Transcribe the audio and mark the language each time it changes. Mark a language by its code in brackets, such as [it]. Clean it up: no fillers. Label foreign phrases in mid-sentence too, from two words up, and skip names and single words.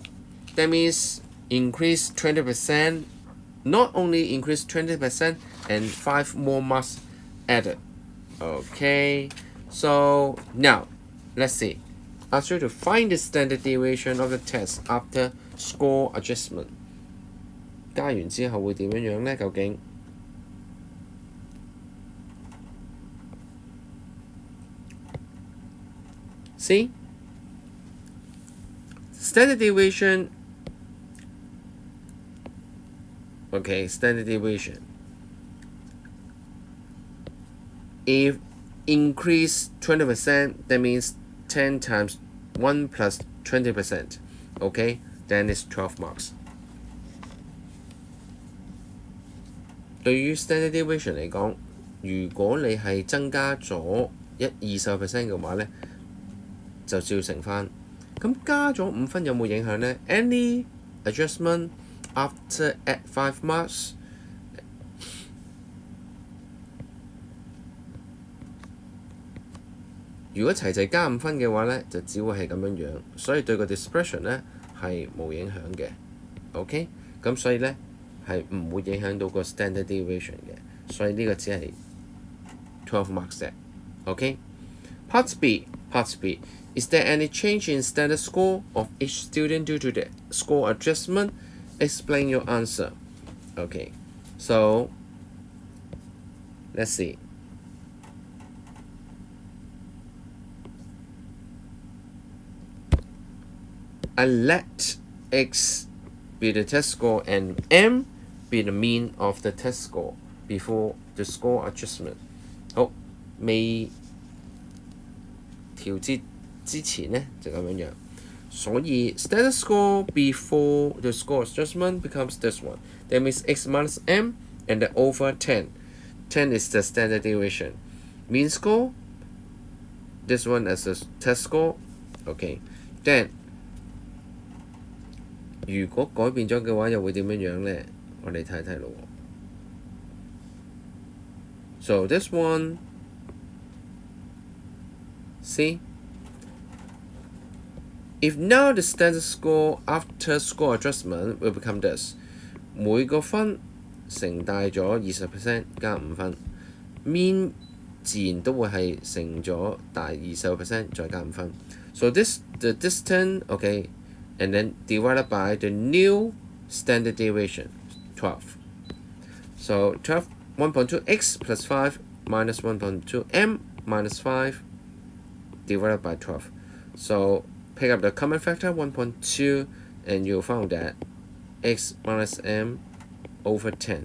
[en] That means increase 20%, not only increase 20% and 5 more marks added. Okay, so now let's see. Ask you to find the standard deviation of the test after score adjustment. [yue] 加完之後會點樣呢？究竟 ？See? [en] Standard deviation. Okay, standard deviation. If increase 20%, that means 10 times 1 plus 20%. Okay, then it's 12 marks. [yue] 對於 [en] standard deviation [yue] 嚟講，如果你係增加咗20% 嘅話呢，就照乘翻。咁加咗5分有冇影響呢？ [en] Any adjustment after add 5 marks？ [yue] 如果齊齊加5分嘅話呢，就只會係咁樣樣，所以對個 dispersion 呢係冇影響嘅。OK， 咁所以呢係唔會影響到個 [en] standard deviation [yue] 嘅，所以呢個只係12 marks 啫。OK， [en] Part B. Is there any change in standard score of each student due to the score adjustment? Explain your answer. Okay, so let's see. I let X be the test score and M be the mean of the test score before the score adjustment. [yue] 好，未調節之前呢就咁樣樣，所以 [en] standard score before the score adjustment becomes this one. That means X minus M and then over 10. 10 is the standard deviation. Mean score, this one as a test score. Okay, then [yue] 如果改變咗嘅話，又會點樣樣呢？我哋睇睇咯。 [en] So this one, see? If now the standard score after score adjustment will become this， [yue] 每個分乘大咗20% 加5分 ，mean 自然都會係乘咗大20% 再加5 分。 [en] So this the distance, okay, and then divided by the new standard deviation, 12. So 12, 1.2x plus 5 minus 1.2m minus 5 divided by 12. So pick up the common factor 1.2 and you'll find that x minus m over 10.